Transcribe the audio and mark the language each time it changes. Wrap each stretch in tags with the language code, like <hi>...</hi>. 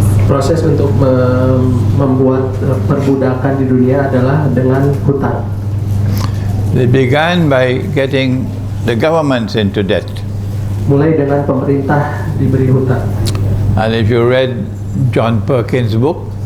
<id>Proses untuk membuat perbudakan di dunia adalah dengan hutang.</id> <en>They began by getting the governments into debt.</en> <id>Mulai dengan pemerintah diberi hutang.</id> <en>And if you read John Perkins' book,</en>